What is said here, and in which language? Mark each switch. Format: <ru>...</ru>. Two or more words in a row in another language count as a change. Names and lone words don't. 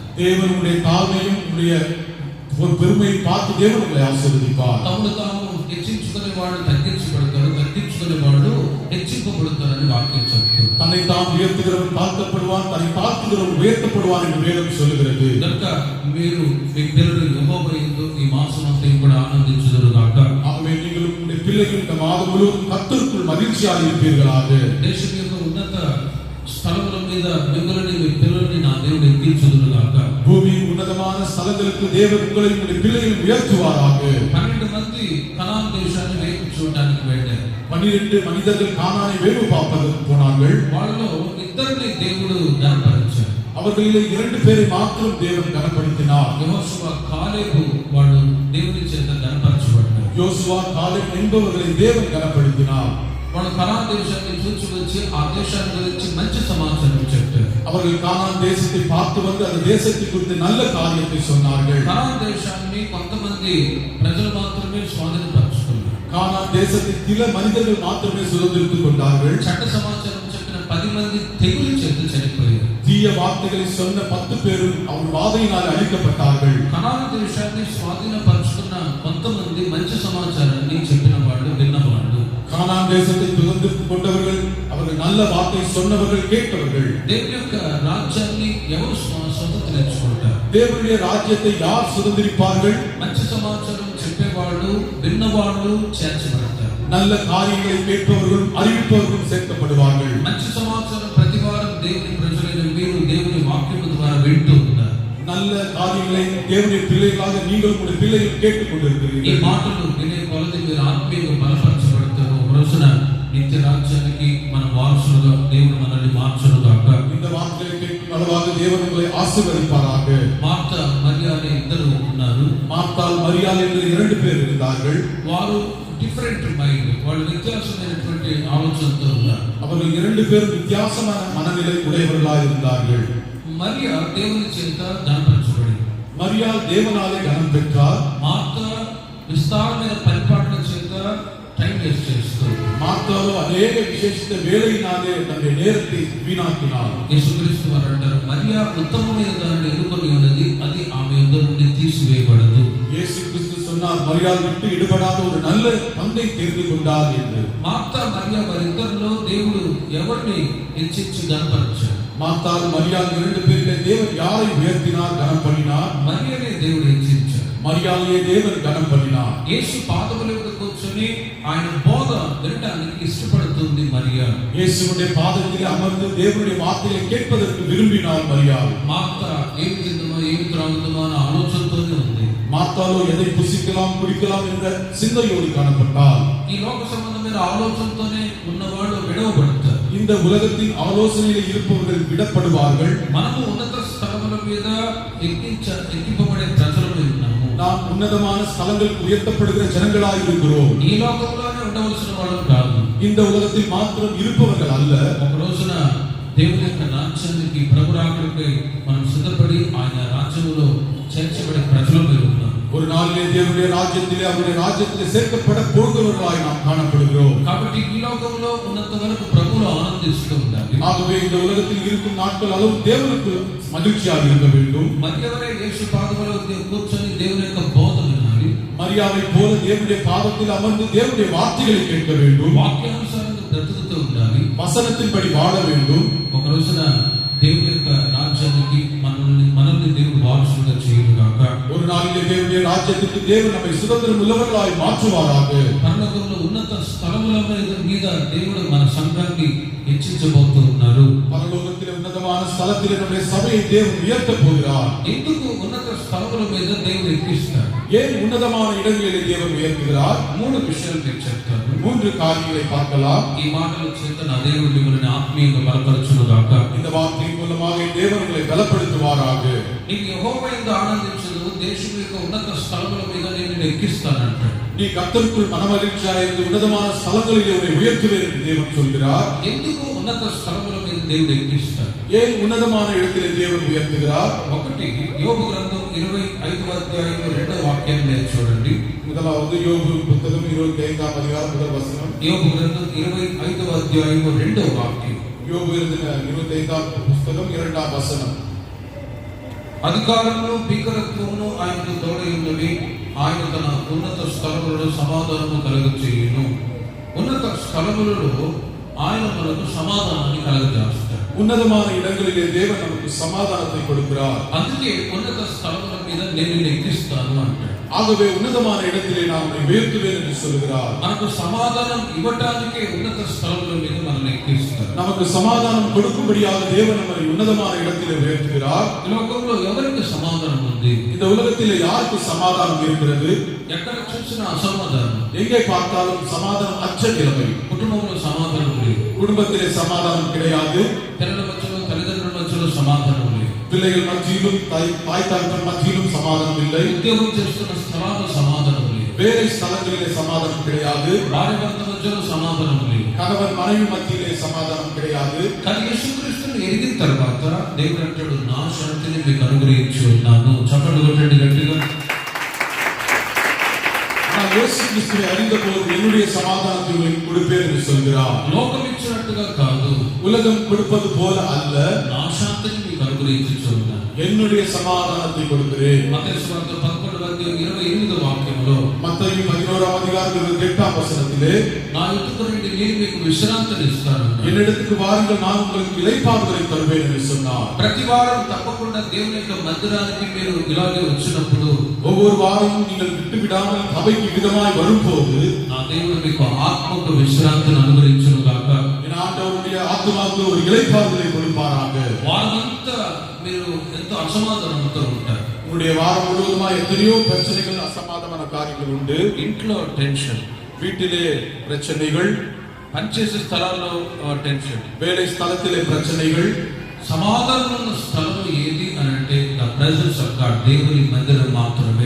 <ta>தேவனுடைய தாழ்மையும் உங்களுடைய ஒரு பெருமையை பார்த்து தேவன் உங்களை ஆசீர்வதிப்பார்.</ta> <te>తమను తాము హెచ్చించుకునే వాడు తగ్గించబడతారు, తగ్గించుకునే వాడు హెచ్చింపబడతారని వాక్యం చెప్తుంది.</te> <ta>தன்னை தான் உயர்த்துகிறவன் தாழ்த்தப்படுவான், தன்னை தாழ்த்துகிறவன் உயர்த்தப்படுவான் என்று வேதம் சொல்லுகிறது.</ta> <te>కనుక మీరు మీ పిల్లలు యెహోవా యందు ఈ మాసమంతా కూడా ఆనందించుదురుగాక.</te> <ta>ஆகவே நீங்களும் உங்களுடைய பிள்ளைகள் இந்த மாதம் முழுவதும் கர்த்தருக்குள் மகிழ்ச்சியாக இருப்பீர்களாக.</ta> <te>దేశం యొక్క ఉన్నత స్థలముల మీద మిమ్మల్ని మీ పిల్లల్ని నా దేవుడు ఎక్కించుదురుగాక.</te> <ta>பூமியின் உன்னதமான ஸ்தலங்களுக்கு தேவன் உங்களை உங்களுடைய பிள்ளைகள் உயர்த்துவாராக.</ta> <te>12 మంది కనాన్ దేశాన్ని వేగు చూడడానికి వెళ్ళారు.</te> <ta>12 மனிதர்கள் கானானை வேவு பார்ப்பதற்கு போனார்கள்.</ta> <te>వాళ్ళలో ఇద్దరిని దేవుడు గణపరిచాడు.</te> <ta>அவர்களிலே 2 பேரை மாத்திரம் தேவன் கனப்படுத்தினார்.</ta> <te>యెహోషువ, కాలేబు వాళ్ళు దేవుని చేత గణపరచబడ్డారు.</te> <ta>யோசுவா, காலேப் என்பவர்களை தேவன் கனப்படுத்தினார்.</ta> <te>వాళ్ళు కనాన్ దేశాన్ని చూసి వచ్చి ఆ దేశాన్ని గురించి మంచి సమాచారం చెప్పారు.</te> <ta>அவர்கள் கானான் தேசத்தை பார்த்து வந்து அந்த தேசத்தை குறித்து நல்ல காரியத்தை சொன்னார்கள்.</ta> <te>కనాన్ దేశాన్ని కొంతమంది ప్రజలు మాత్రమే స్వాధీనపరచుకున్నారు.</te> <ta>கானான் தேசத்தில் சில மனிதர்கள் மாத்திரமே சுதந்திரித்துக் கொண்டார்கள்.</ta> <te>చెడ్డ సమాచారం చెప్పిన 10 మంది తెగులు చేత చనిపోయారు.</te> <ta>தீய வார்த்தைகளை சொன்ன 10 பேரும் அவர்கள் வாதையினால் அழிக்கப்பட்டார்கள்.</ta> <te>కనాన్ దేశాన్ని స్వాధీనపరచుకున్న కొంతమంది మంచి సమాచారాన్ని చెప్పిన వాళ్ళు, విన్నవాళ్ళు.</te> <ta>கானான் தேசத்தை சுதந்திரித்துக் கொண்டவர்கள், அவர்கள் நல்ல வார்த்தை சொன்னவர்கள், கேட்டவர்கள்.</ta> <te>దేవుని యొక్క రాజ్యాన్ని ఎవరు స్వతంత్రించుకుంటారు?</te> <ta>தேவனுடைய ராஜ்யத்தை யார் சுதந்திரிப்பார்கள்?</ta> <te>మంచి సమాచారం చెప్పేవాళ్ళు, విన్నవాళ్ళు చేర్చబడతారు.</te> <ta>நல்ல காரியங்களை கேட்பவர்களும் அறிவிப்பவர்களும் சேர்க்கப்படுவார்கள்.</ta> <te>మంచి సమాచారం ప్రతి వారం దేవుని ప్రజలైన మీరు దేవుని వాక్యం ద్వారా వింటూ ఉంటారు.</te> <ta>நல்ல காரியங்களை தேவனுடைய பிள்ளைகளாக நீங்கள் உங்களுடைய பிள்ளைகள் கேட்டுக்</ta> <te>ఈ</te> <ta>கொண்டிருக்கிறீர்கள்.</ta> <te>మాటలు వినే కొలది మీరు ఆత్మీయంగా బలపరచబడతారు. ఒక రోజున మీ నిత్య రాజ్యానికి మన వారసులుగా దేవుడు మనల్ని మార్చునుగాక.</te> <ta>இந்த வார்த்தையை கேட்கும் அளவாக தேவன் உங்களை ஆசீர்வதிப்பாராக.</ta> <te>మార్తా మరియా అనే ఇద్దరు ఉన్నారు.</te> <ta>மார்த்தாள் மரியாள் என்று 2 பேர் இருந்தார்கள்.</ta> <te>వారు</te> <en>different mind,</en> <te>వాళ్ళు వ్యత్యాసమైనటువంటి ఆలోచనతో ఉన్నారు.</te> <ta>அவர்கள் 2 பேரும் வித்தியாசமான மனநிலை உடையவர்களாய் இருந்தார்கள்.</ta> <te>మరియా దేవుని చేత ఘనపరచబడింది.</te> <ta>மரியாள் தேவனாலே கனம் பெற்றார்.</ta> <te>మార్తా విస్తారమైన పరిపాలన చేత</te> <en>time waste</en> <te>చేస్తూ,</te> <ta>மார்த்தாளோ அநேக விசேஷித்த வேலையினாலே தன்னுடைய நேரத்தை வீணாக்கினார்.</ta> <te>యేసుక్రీస్తు వారు అంటారు, మరియా ఉత్తమమైన దానిని ఎన్నుకొని ఉన్నది, అది ఆమె యొద్ద నుండి తీసివేయబడదు.</te> <ta>இயேசு கிறிஸ்து சொன்னார், மரியாள் விட்டு எடுபடாத ஒரு நல்ல பங்கை தெரிந்து கொண்டார் என்று.</ta> <te>మార్తా మరియా వారిద్దరిలో దేవుడు ఎవరిని హెచ్చించి ఘనపరిచారు?</te> <ta>மார்த்தாள் மரியாள் 2 பேரிலே தேவன் யாரை உயர்த்தினார், கனம் பண்ணினார்?</ta> <te>మరియనే దేవుడు హెచ్చించారు.</te> <ta>மரியாளையே தேவன் கனம் பண்ணினார்.</ta> <te>యేసు పాదముల మీద కూర్చొని ఆయన బోధ వినడానికి ఇష్టపడుతుంది మరియా.</te> <ta>இயேசுவுடைய பாதத்திலே அமர்ந்து தேவனுடைய வார்த்தையை கேட்பதற்கு விரும்பினார் மரியாள்.</ta> <te>మార్తా ఏమి తిందుమో ఏమి త్రాగుదుమో అన్న ఆలోచనతోనే ఉంది.</te> <ta>மார்த்தாளோ எதை புசிக்கலாம் குடிக்கலாம் என்ற சிந்தையோடு காணப்பட்டார்.</ta> <te>ఈ లోక సంబంధమైన ఆలోచనతోనే ఉన్నవాళ్ళు విడవబడతారు.</te> <ta>இந்த உலகத்தின் ஆலோசனையில் இருப்பவர்கள் விடப்படுவார்கள்.</ta> <te>మనము ఉన్నత స్థలముల మీద ఎక్కింపబడే ప్రజలమై ఉన్నాము.</te> <ta>நாம் ఉన్నதமான ஸ்தலங்களுக்கு உயர்த்தப்படுகிற ஜனங்களாய் இருக்கிறோம்.</ta> <te>ఈ లోకంలోనే ఉండవలసిన వాళ్ళం కాదు.</te> <ta>இந்த உலகத்தில் மாத்திரம் இருப்பவர்கள் அல்ல.</ta> <te>ఒక రోజున దేవుని యొక్క రాజ్యానికి, ప్రభు రాకడకై మనం సిద్ధపడి ఆయన రాజ్యములో చేర్చబడే ప్రజలమై ఉన్నాం.</te> <ta>ஒரு நாளிலே தேவனுடைய ராஜ்யத்திலே அவருடைய ராஜ்யத்திலே சேர்க்கப்பட போகிறவர்களாய் நாம் காணப்படுகிறோம்.</ta> <te>కాబట్టి ఈ లోకంలో ఉన్నంత వరకు ప్రభువులో ఆనందిస్తూ ఉండాలి.</te> <ta>ஆகவே இந்த உலகத்தில் இருக்கும் நாட்கள் அளவு தேவனுக்கு மகிழ்ச்சியாக இருக்க வேண்டும்.</ta> <te>మరియవరే యేసు పాదముల వద్ద కూర్చొని దేవుని యొక్క బోధ వినాలి.</te> <ta>மரியாதை போல தேவனுடைய பாதத்தில் அமர்ந்து தேவனுடைய வார்த்தைகளை கேட்க வேண்டும்.</ta> <te>వాక్యానుసారంగా బ్రతుకుతూ ఉండాలి.</te> <ta>வசனத்தின்படி வாழ வேண்டும்.</ta> <te>ఒక రోజున దేవుని యొక్క రాజ్యానికి మనల్ని దేవుడు వారసులుగా చేయుగాక.</te> <ta>ஒரு நாளிலே தேவனுடைய ராஜ்யத்துக்கு தேவன் நம்மை சுதந்திரம் உள்ளவர்களாய் மாற்றுவாராக.</ta> <te>పరలోకంలో ఉన్నత స్థలముల మీద దేవుడు మన సంఘాన్ని హెచ్చించబోతూ ఉన్నారు.</te> <ta>பரலோகத்திலே ఉన్నதமான ஸ்தலத்திலே நம்முடைய சபையை தேவன் உயர்த்தப் போகிறார்.</ta> <te>ఎందుకు ఉన్నత స్థలముల మీద దేవుడు ఎక్కిస్తారు?</te> <ta>ஏன் உன்னதமான இடங்களிலே தேவன் உயர்த்துகிறார்?</ta> <te>3 విషయాలు నేను చెప్తాను.</te> <ta>3 காரியங்களை பார்க்கலாம்.</ta> <te>ఈ మాటల చేత నా దేవుడు మిమ్మల్ని ఆత్మీయంగా బలపరచునుగాక.</te> <ta>இந்த வார்த்தையின் மூலமாக தேவன் உங்களை பலப்படுத்துவாராக.</ta> <te>నీకు యెహోవా యందు ఆనందించదు, దేశం యొక్క ఉన్నత స్థలముల మీద నేను నిన్ను ఎక్కిస్తానంటాడు.</te> <ta>நீ கர்த்தருக்குள் மனமகிழ்ச்சியாய் இருந்து உன்னதமான ஸ்தலங்களிலே உன்னை உயர்த்துவேன் என்று தேவன் சொல்கிறார்.</ta> <te>ఎందుకు ఉన్నత స్థలముల మీద దేవుడు ఎక్కిస్తాడు?</te> <ta>ஏன் உன்னதமான இடத்திலே தேவன் உயர்த்துகிறார்?</ta> <te>ఒకటి, యోబు గ్రంథం 25వ అధ్యాయం 2వ వాక్యం నేను చూడండి.</te> <ta>முதலாவது யோபு புத்தகம் 25ஆம் அதிகாரம் முதல் வசனம்.</ta> <te>యోబు గ్రంథం 25వ అధ్యాయం 2వ వాక్యం.</te> <ta>யோபு எழுதின 25ஆம் புத்தகம் 2ஆம் வசனம்.</ta> <te>అధికారమును భీకరత్వమును ఆయనకు తోడై ఉన్నవి, ఆయన తన ఉన్నత స్థలములలో సమాధానము కలుగచేయును. ఉన్నత స్థలములలో ఆయన మనకు సమాధానాన్ని కలుగజేస్తాడు.</te> <ta>உன்னதமான இடங்களிலே தேவன் நமக்கு சமாதானத்தை கொடுக்கிறார்.</ta> <te>అందుకే ఉన్నత స్థలముల మీద నేను నిన్ను ఎక్కిస్తాను అంటాడు.</te> <ta>ஆகவே உன்னதமான இடத்திலே நான் உன்னை உயர்த்துவேன் என்று சொல்கிறார்.</ta> <te>మనకు సమాధానం ఇవ్వటానికే ఉన్నత స్థలముల మీద మనల్ని ఎక్కిస్తాడు.</te> <ta>நமக்கு சமாதானம் கொடுக்கும்படியாக தேவன் நம்மை உன்னதமான இடத்திலே உயர்த்துகிறார்.</ta> <te>ఈ లోకంలో ఎవరికి సమాధానం ఉంది?</te> <ta>இந்த உலகத்திலே யாருக்கு சமாதானம் இருக்கிறது?</ta> <te>ఎక్కడ చూసినా అసమాధానం.</te> <ta>எங்கே பார்த்தாலும் சமாதானம் அற்ற நிலைமை.</ta> <te>కుటుంబంలో సమాధానం లేదు.</te> <ta>குடும்பத்திலே சமாதானம் கிடையாது.</ta> <te>పిల్లల మధ్యలో, తల్లిదండ్రుల మధ్యలో సమాధానం లేదు.</te> <ta>பிள்ளைகள் மத்தியிலும் தாய் தகப்பன் மத்தியிலும் சமாதானம் இல்லை.</ta> <te>ఉద్యోగం చేస్తున్న స్థలాల్లో సమాధానం లేదు.</te> <ta>வேலை ஸ்தலங்களிலே சமாதானம் கிடையாது.</ta> <te>భార్య భర్త మధ్యలో సమాధానం లేదు.</te> <ta>கணவன் மனைவி மத்தியிலே சமாதானம் கிடையாது.</ta> <te>కానీ యేసుక్రీస్తుని ఎరిగిన తర్వాత దేవుడు అంటాడు, నా శాంతిని మీకు అనుగ్రహించి ఉన్నాను. చప్పట్లు కొట్టండి గట్టిగా.</te> <ta>நான் இயேசு கிறிஸ்துவை அறிந்த போது என்னுடைய சமாதானத்தை உங்களுக்கு கொடுப்பேன் என்று சொல்கிறார்.</ta> <te>లోకం ఇచ్చినట్టుగా కాదు,</te> <ta>உலகம் கொடுப்பது போல அல்ல,</ta> <te>నా శాంతిని మీకు అనుగ్రహించి ఉన్నాను.</te> <ta>என்னுடைய சமாதானத்தை கொடுக்கிறேன்.</ta> <te>మత్తయి సువార్త 11వ అధ్యాయం 28వ వాక్యంలో,</te> <ta>மத்தேயு 11ஆம் அதிகாரம் 28ஆம் வசனத்திலே,</ta> <te>నా యుద్ధకు రండి, నేను మీకు విశ్రాంతిని ఇస్తాను.</te> <ta>என்னிடத்துக்கு வாருங்கள், நான் உங்களுக்கு இளைப்பாறுதலை தருவேன் என்று சொன்னார்.</ta> <te>ప్రతి వారం తప్పకుండా దేవుని యొక్క మందిరానికి మీరు ఇలాగే వచ్చినప్పుడు,</te> <ta>ஒவ்வொரு வாரமும் நீங்கள் விட்டு விடாமல் சபைக்கு விதமாய் வரும்போது,</ta> <te>నా దేవుడు మీకు ఆత్మకు విశ్రాంతిని అనుగ్రహించును గాక.</te> <ta>என் ஆண்டவருடைய ஆத்துமாவுக்கு ஒரு இளைப்பாறுதலை கொடுப்பாராக.</ta> <te>వారమంతా మీరు ఎంతో అసమాధానంతో ఉంటారు.</te> <ta>உங்களுடைய வாரம் முழுவதுமா எத்தனையோ பிரச்சனைகள், அசமாதான காரியங்கள் உண்டு.</ta> <te>ఇంట్లో టెన్షన్,</te> <ta>வீட்டிலே பிரச்சனைகள்,</ta> <te>పనిచేసే స్థలాల్లో టెన్షన్,</te> <ta>வேலை ஸ்தலத்திலே பிரச்சனைகள்.</ta> <te>సమాధానం ఉన్న స్థలం ఏది అని అంటే</te> <en>the presence of God,</en> <te>దేవుని మందిరం మాత్రమే.</te>